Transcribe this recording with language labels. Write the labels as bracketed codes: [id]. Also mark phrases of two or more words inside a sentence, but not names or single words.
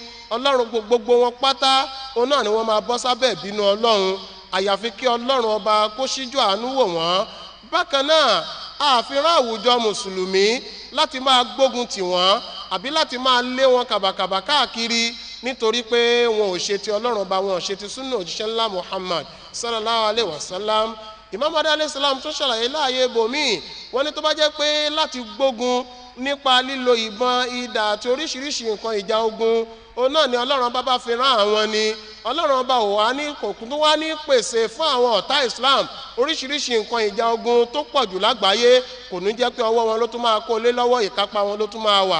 [yo] ọlọ́run gbogbo wọn pátá òun náà ni wọ́n máa bọ́ sábẹ́ ìbínú ọlọ́run, àyàfi kí ọlọ́run ọba kó ṣíjú àánú wò wọ́n. bákan náà àfihàn àwùjọ mùsùlùmí láti máa gbógun tì wọ́n àbí láti máa lé wọn kàbàkàbà káàkiri nítorí pé wọn ò ṣe ti ọlọ́run ọba, wọn ò ṣe ti súnà òjíṣẹ́ ńlá Muhammad [ar] صلى الله عليه وسلم. [yo] Imam Mahdi [ar] عليه السلام [yo] tó ṣàlàyé láàyè bòmíì wọ́n ní tó bá jẹ́ pé láti gbógun nípa lílo ìbọn, idà àti oríṣiríṣi nǹkan ìjà ogun òun náà ni ọlọ́run bá fi rán àwọn ni, ọlọ́run bá wà ní kòkún tó wá ní pèsè fún àwọn ọ̀tá Islam oríṣiríṣi nǹkan ìjà ogun tó pọ̀ jù lágbàáyé, kò ní jẹ́ pé ọwọ́ wọn ló tún máa kó lé lọ́wọ́, ìkápá wọn ló tún máa wà.